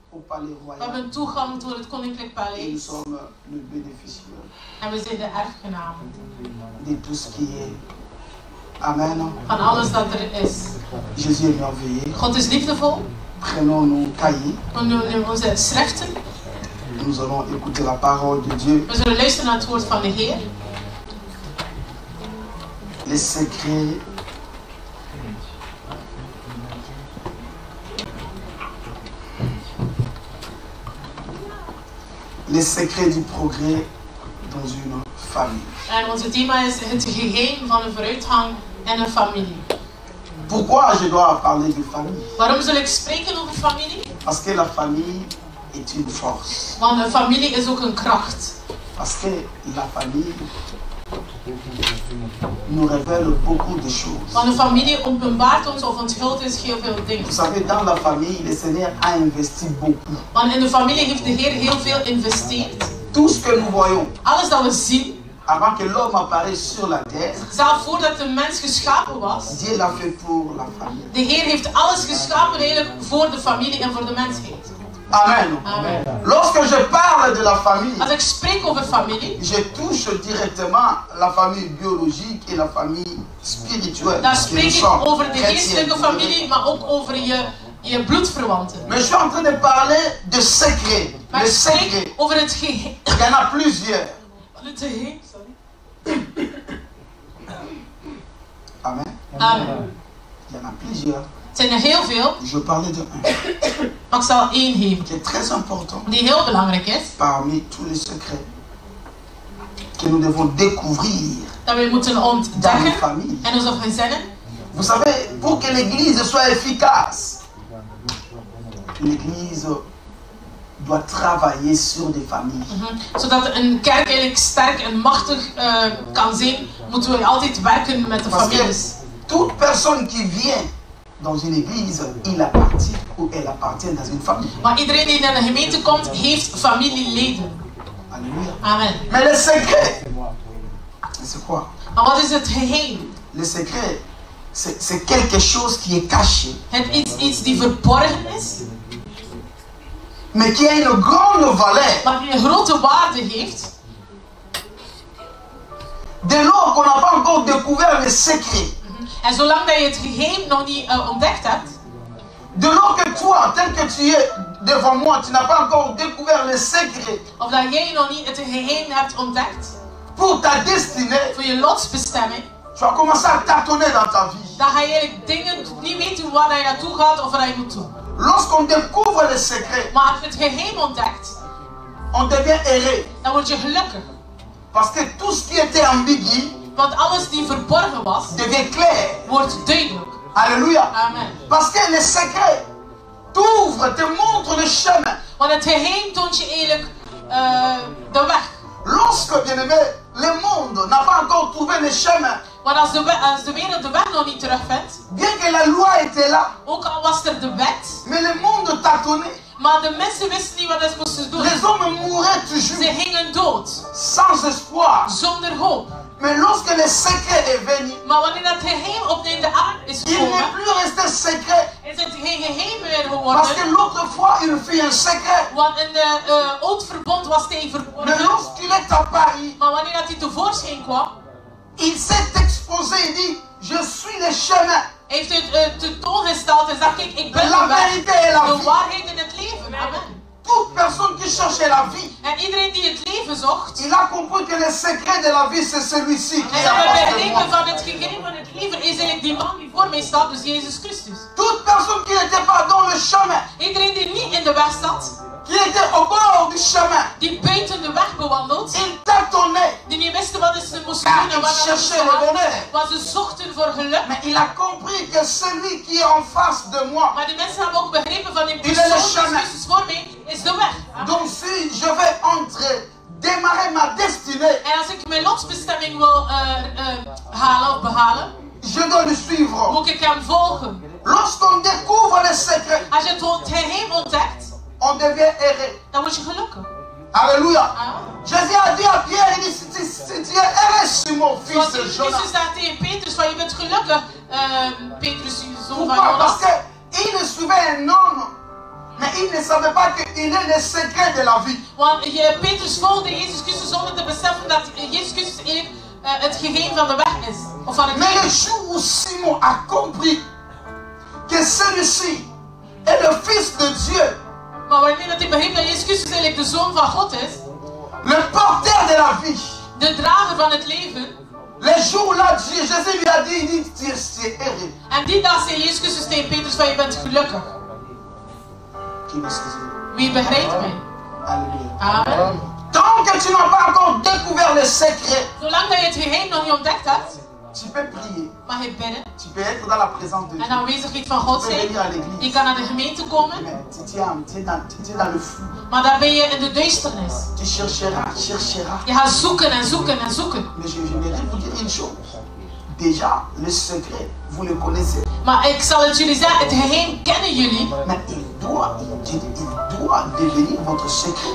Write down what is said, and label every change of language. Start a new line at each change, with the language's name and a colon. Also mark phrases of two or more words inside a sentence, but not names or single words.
French: palais
Dutch: We
French: royal.
Dutch: hebben toegang tot het koninklijk
French: Et nous
Dutch: paleis.
French: sommes le bénéficiaire
Dutch: En we zijn de erfgenamen
French: de tout ce qui est. Amen.
Dutch: van alles dat er is.
French: Jésus est merveilleux.
Dutch: God is liefdevol.
French: Prenons nos cahiers.
Dutch: We nemen onze schriften.
French: Nous allons écouter la parole de Dieu.
Dutch: We zullen luisteren naar het woord van de Heer.
French: Les secrets du progrès dans une famille.
Dutch: En onze thema is het geheim van een vooruitgang in een familie.
French: Pourquoi je dois parler de famille?
Dutch: Waarom zal ik spreken over familie?
French: Parce que la famille est une force.
Dutch: Want een familie is ook een kracht.
French: Parce que la famille nous révèle beaucoup de choses.
Dutch: Want een familie openbaart ons of onthult ons heel veel dingen.
French: Vous savez, dans la famille, le Seigneur a investi beaucoup.
Dutch: Want in de familie heeft de Heer heel veel geïnvesteerd.
French: Tout ce que nous voyons,
Dutch: Alles dat we zien,
French: avant que l'homme apparaisse sur la terre,
Dutch: zelfs voordat de mens geschapen was,
French: Dieu l'a fait pour la famille.
Dutch: de Heer heeft alles geschapen eigenlijk voor de familie en voor de mensheid. Amen. Amen.
French: Lorsque je parle de la famille,
Dutch: Als ik spreek over familie,
French: je touche directement la famille biologique et la famille spirituelle.
Dutch: dan
French: que nous
Dutch: spreek ik
French: sommes
Dutch: over de
French: chrétiens.
Dutch: geestelijke familie, maar ook over je bloedverwanten.
French: Mais je suis en train de parler de secrets.
Dutch: Maar
French: Le
Dutch: ik spreek
French: secret,
Dutch: over het geheim.
French: il y en a plusieurs.
Dutch: Het geheim, sorry. Amen. Amen.
French: Il y en a plusieurs.
Dutch: Het zijn er heel veel,
French: Je parlais de un
Dutch: maar ik zal één geven
French: qui est très important
Dutch: die heel belangrijk is.
French: parmi tous les secrets que nous devons découvrir
Dutch: Dat we moeten
French: dans nos
Dutch: ontdekken
French: familles.
Dutch: in onze gezinnen.
French: Vous savez, pour que l'église soit efficace, l'église doit travailler sur des familles.
Dutch: Zodat een kerk eigenlijk sterk en machtig kan zijn, moeten we altijd werken met de
French: Parce
Dutch: families.
French: que toute personne qui vient dans une église, il appartient ou elle appartient dans une famille.
Dutch: Maar iedereen die in een gemeente komt, heeft familieleden.
French: Alléluia.
Dutch: Amen.
French: Mais le secret, c'est quoi?
Dutch: Maar wat is het geheim?
French: Le secret, c'est quelque chose qui est caché,
Dutch: Het is iets die verborgen is,
French: mais qui a une grande valeur.
Dutch: maar die een grote waarde heeft.
French: Dès lors qu'on n'a pas encore découvert le secret,
Dutch: En zolang dat je het geheim nog niet ontdekt hebt,
French: dès lors que toi, tel que tu es devant moi, tu n'as pas encore découvert le secret
Dutch: of dat jij nog niet het geheim hebt ontdekt
French: pour ta destinée,
Dutch: voor je lotsbestemming,
French: tu vas commencer à tâtonner dans ta vie.
Dutch: dan ga je eigenlijk dingen niet weten waar je naartoe gaat of wat je moet doen.
French: Lorsqu'on découvre le secret,
Dutch: Maar als je het geheim ontdekt,
French: on devient heureux.
Dutch: dan word je gelukkig.
French: Parce que tout ce qui était ambigu
Dutch: Want alles die verborgen was,
French: devient clair.
Dutch: wordt duidelijk.
French: Alléluia.
Dutch: Amen.
French: Parce que le secret t'ouvre, te montre le chemin.
Dutch: Want het geheim toont je eigenlijk de weg.
French: Lorsque, bien-aimé, le monde n'a pas encore trouvé le chemin,
Dutch: Want als de wereld de weg nog niet terugvindt,
French: bien que la loi était là,
Dutch: ook al was er de wet,
French: mais le monde tâtonnait.
Dutch: maar de mensen wisten niet wat ze moesten doen.
French: Les hommes mouraient
Dutch: Ze
French: toujours
Dutch: gingen dood,
French: sans espoir.
Dutch: zonder hoop.
French: Mais lorsque le secret est venu,
Dutch: Maar wanneer dat geheim opnieuw de aarde is
French: il
Dutch: gekomen,
French: n'est plus resté secret.
Dutch: is het geen geheim meer
French: Parce que
Dutch: geworden.
French: l'autre fois, il fit un secret.
Dutch: Want in de oud verbond was hij
French: Mais
Dutch: verborgen.
French: lorsqu'il est apparu,
Dutch: Maar wanneer dat hij tevoorschijn kwam,
French: il s'est exposé et dit, je suis le chemin.
Dutch: heeft hij het tentoongesteld en zegt, kijk, ik ben
French: La
Dutch: de weg,
French: vérité et la
Dutch: de
French: vie.
Dutch: waarheid en het leven. Amen.
French: Toute personne qui cherchait la vie,
Dutch: En iedereen die het leven zocht,
French: il a compris que le secret de la vie, c'est celui-ci qui
Dutch: en
French: est
Dutch: dat
French: en
Dutch: we
French: face de
Dutch: begrepen
French: moi.
Dutch: van het gegeven van het leven is eigenlijk die man die voor mij staat, dus Jezus Christus.
French: Toute personne qui n'était pas dans le chemin,
Dutch: Iedereen die niet in de weg zat,
French: qui était au bord du chemin,
Dutch: die buiten de weg bewandelt,
French: il tâtonnait,
Dutch: die niet wisten wat ze moesten
French: car
Dutch: doen en
French: il
Dutch: wat ze
French: cherchait
Dutch: moesten
French: le
Dutch: gaan,
French: bonheur.
Dutch: want ze zochten voor geluk.
French: Mais il a compris que celui qui est en face de moi,
Dutch: Maar die mensen hebben ook begrepen van die
French: Il est
Dutch: persoon
French: le
Dutch: die
French: chemin.
Dutch: Christus voor mij is de weg. Amen.
French: donc si je vais entrer, démarrer ma destinée,
Dutch: En als ik mijn lotsbestemming wil halen of behalen,
French: je dois le suivre.
Dutch: moet ik hem volgen.
French: Lorsqu'on découvre le secret,
Dutch: Als je het geheim ontdekt,
French: on devient heureux.
Dutch: dan word je gelukkig.
French: Alléluia.
Dutch: Amen.
French: Jésus a dit à Pierre, il dit, si tu es heureux, Simon, fils
Dutch: Zoals
French: de
Dutch: Jezus
French: Jonas.
Dutch: staat tegen Petrus van je bent gelukkig, Petrus, je zoon van
French: Pourquoi? Parce
Dutch: Jonas.
French: qu'il suivait un homme, Mais il ne savait pas qu'il est le secret de la vie.
Dutch: Want Petrus volgde Jezus Christus zonder te beseffen dat Jezus Christus eigenlijk het geheim van de weg is. Of van het
French: Mais le
Dutch: leven.
French: jour où Simon a compris que celui-ci est le Fils de Dieu,
Dutch: Maar wanneer hij begreep dat Jezus Christus eigenlijk de Zoon van God is,
French: le porteur de la vie,
Dutch: de drager van het leven,
French: le jour-là, Jésus lui a dit, il dit, tu es heureux.
Dutch: en die dag zei Jezus Christus tegen Petrus van je bent gelukkig.
French: Qui me saisit?
Dutch: Wie begrijpt mij?
French: Alléluia.
Dutch: Amen.
French: Tant que tu n'as pas encore découvert le secret,
Dutch: Zolang dat je het geheim nog niet ontdekt hebt,
French: tu peux prier.
Dutch: mag je bidden
French: Tu peux être dans la présence de
Dutch: en
French: Dieu.
Dutch: aanwezigheid van God
French: Tu peux
Dutch: zijn.
French: venir à l'église.
Dutch: Je kan naar de gemeente komen,
French: Mais tu es dans le flou.
Dutch: maar daar ben je in de duisternis.
French: Tu chercheras.
Dutch: Je gaat zoeken en zoeken en zoeken.
French: Mais je vais vous dire une chose. Déjà, le secret, vous le connaissez.
Dutch: Maar ik zal het jullie zeggen, het geheim kennen jullie.
French: Mais il doit devenir votre secret.